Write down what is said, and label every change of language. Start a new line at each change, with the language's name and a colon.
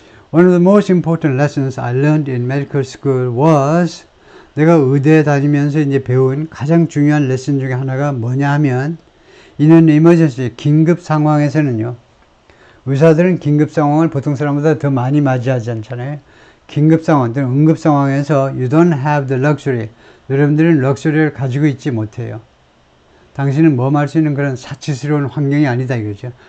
English: One of the most important lessons I learned in medical school was
Korean: 내가 의대에 다니면서 이제 배운 가장 중요한 레슨 중에 하나가 뭐냐 하면
English: in an emergency,
Korean: 긴급 상황에서는요. 의사들은 긴급 상황을 보통 사람보다 더 많이 맞이하지 않잖아요. 긴급 상황, 응급 상황에서
English: you don't have the luxury.
Korean: 여러분들은 럭셔리를 가지고 있지 못해요. 당신은 모험할 수 있는 그런 사치스러운 환경이 아니다 이거죠.